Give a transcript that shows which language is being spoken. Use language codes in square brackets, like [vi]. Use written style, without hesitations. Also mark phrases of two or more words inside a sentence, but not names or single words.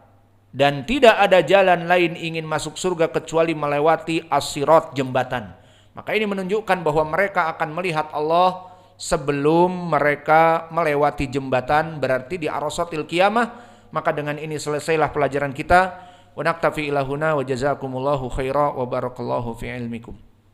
[id] Dan tidak ada jalan lain ingin masuk surga kecuali melewati as-sirat, jembatan. Maka ini menunjukkan bahwa mereka akan melihat Allah sebelum mereka melewati jembatan, berarti di [ar] عرصات القيامة. [id] Maka dengan ini selesailah pelajaran kita. [ar] ونكتفي إلى هنا وجزاكم الله خيرا وبارك الله في علمكم.